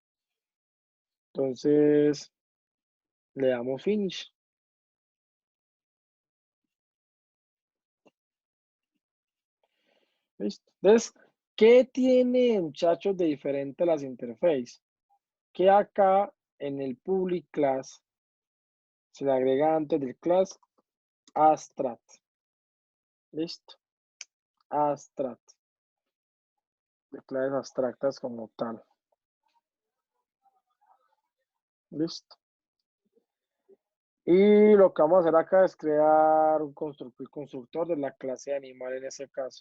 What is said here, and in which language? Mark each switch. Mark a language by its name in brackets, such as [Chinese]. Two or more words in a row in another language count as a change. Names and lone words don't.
[Spanish] Entonces, le damos finish. ¿Listo? Entonces, ¿qué tiene, muchachos, de diferente las interfaces? Que acá en el [English] public class [Spanish] se le agrega antes del [English] class abstract. [Spanish] ¿Listo? Abstract. De clases abstractas como tal. Listo. Y lo que vamos a hacer acá es crear un constructor de la clase animal en ese caso.